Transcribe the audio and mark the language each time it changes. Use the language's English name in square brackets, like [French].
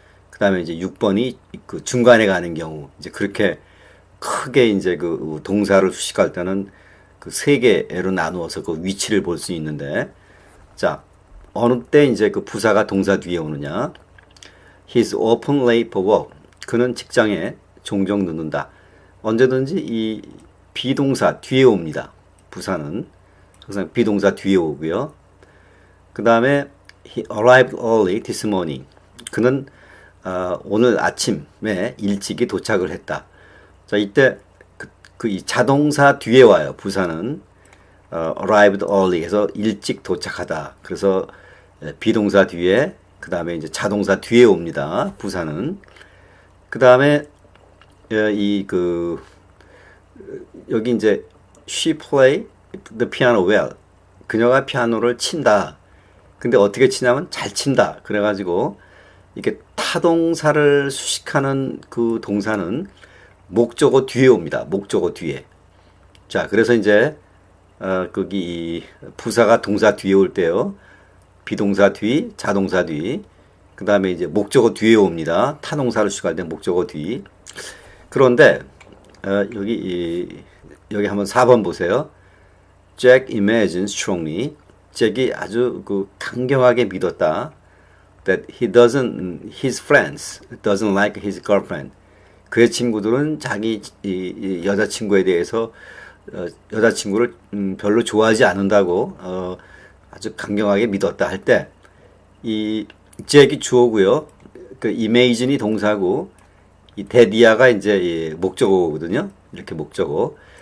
[Korean] 그 다음에 이제 6번이 그 중간에 가는 경우. 이제 그렇게 크게 이제 그 동사를 수식할 때는 그 세 개로 나누어서 그 위치를 볼 수 있는데, 자, 어느 때 이제 그 부사가 동사 뒤에 오느냐. [English] He's often late for work. [Korean] 그는 직장에 종종 늦는다. 언제든지 이 비동사 뒤에 옵니다. 부사는 항상 비동사 뒤에 오고요. 그 다음에 [English] He arrived early this morning. [Korean] 그는 오늘 아침에 일찍이 도착을 했다. 자, 이때 이 자동사 뒤에 와요. 부사는 [English] arrived early [Korean] 해서 일찍 도착하다. 그래서 비동사 뒤에, 그 다음에 이제 자동사 뒤에 옵니다. 부사는. 그 다음에 여기 이제 [English] she play the piano well. [Korean] 그녀가 피아노를 친다. 근데 어떻게 치냐면 잘 친다. 그래가지고 이렇게 타동사를 수식하는 그 동사는 목적어 뒤에 옵니다. 목적어 뒤에. 자, 그래서 이제 거기 부사가 동사 뒤에 올 때요. 비동사 뒤, 자동사 뒤. 그 다음에 이제 목적어 뒤에 옵니다. 타동사를 수식할 때 목적어 뒤. 그런데 여기 한번 4번 보세요. [English] Jack imagines strongly. [Korean] 잭이 아주 그 강경하게 믿었다. [English] That his friends doesn't like his girlfriend. [Korean] 그의 친구들은 자기 여자친구에 대해서 여자친구를 별로 좋아하지 않는다고 아주 강경하게 믿었다 할 때 이 잭이 주어고요. 그 imagine이 동사고 이 that이야가 이제 목적어거든요. 이렇게 목적어.